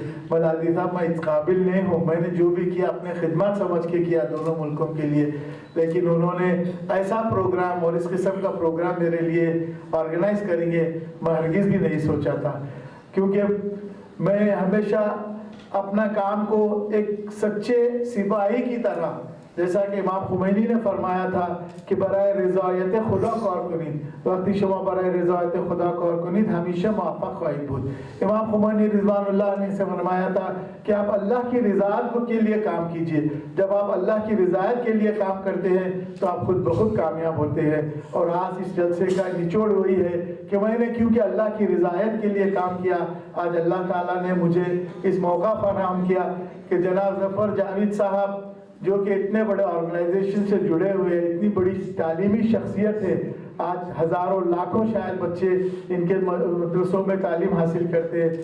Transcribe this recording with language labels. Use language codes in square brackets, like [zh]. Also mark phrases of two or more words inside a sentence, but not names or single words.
[ur] مولا عزیز صاحب میں اس قابل نہیں ہوں، میں نے جو بھی کیا اپنے خدمت سمجھ کے کیا دونوں ملکوں کے لیے، لیکن انہوں نے ایسا پروگرام اور اس قسم کا پروگرام میرے لیے آرگنائز کریں گے میں ہرگز بھی نہیں سوچا تھا. کیونکہ میں ہمیشہ اپنا کام کو ایک سچے سپاہی کی طرح جیسا کہ امام خمینی نے فرمایا تھا کہ [fa] برائے رضایت خدا کار کنید، وقتی شما برای رضایت خدا کار کنید ہمیشہ موفق خواهید بود. [ur] امام خمینی رضوان اللہ نے سے فرمایا تھا کہ آپ اللہ کی رضایت کے لیے کام کیجئے. جب آپ اللہ کی رضایت کے لیے کام کرتے ہیں تو آپ خود بخود کامیاب ہوتے ہیں. اور آج اس جلسے کا نچوڑ وہی ہے کہ میں نے کیونکہ اللہ کی رضایت کے لیے کام کیا، آج اللہ تعالیٰ نے مجھے اس موقع فراہم کیا کہ جناب ظفر جاوید صاحب جو کہ اتنے بڑے آرگنائزیشن سے جڑے ہوئے، اتنی بڑی تعلیمی شخصیت ہے، آج ہزاروں لاکھوں شاید بچے ان کے مدرسوں میں تعلیم حاصل کرتے ہیں.